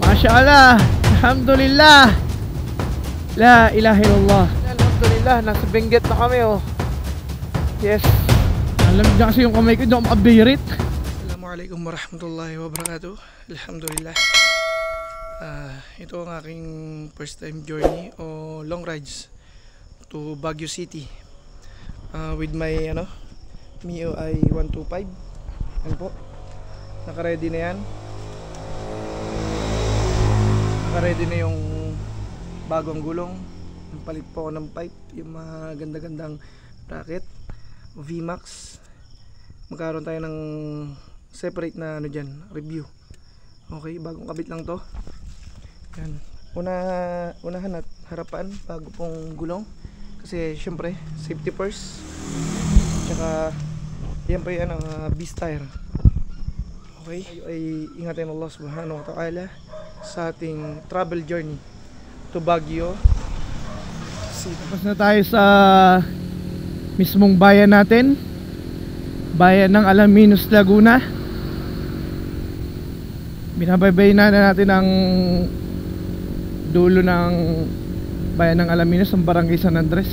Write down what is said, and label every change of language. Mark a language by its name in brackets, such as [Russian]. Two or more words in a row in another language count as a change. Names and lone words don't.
[Arabic] ما شاء الله الحمد لله لا إله إلا الله. Alhamdulillah, [Filipino] nasa Benguet na kami oh. Yes. Alam niyo kasi yung kamay ko, hindi ako makabirit. [Arabic] السلام عليكم ورحمة الله وبركاته. Alhamdulillah. [Filipino] Ito ang aking [English] first time journey o long rides to Baguio City with my MIUI 125. [Filipino] Yan po, naka-ready na yan. Naka-ready na yung bagong gulong. Palit po ako ng pipe, yung mga ganda-gandang bracket VMAX. Magkaroon tayo ng separate na dyan, review. Okay, bagong kabit lang to. Yan. Unahan at harapan bago pong gulong. Kasi syempre, [English] safety first. [Filipino] Tsaka yan pa yan ang [English] beast tire. [Filipino] Okay, ay ingatin [Arabic] الله سبحانه و تعالى [Filipino] sa ating [English] travel journey to Baguio City. [Filipino] Tapos na tayo sa mismong bayan natin, bayan ng Alaminos, Laguna. Binabaybay na natin ang dulo ng bayan ng Alaminos, ang Barangay San Andres.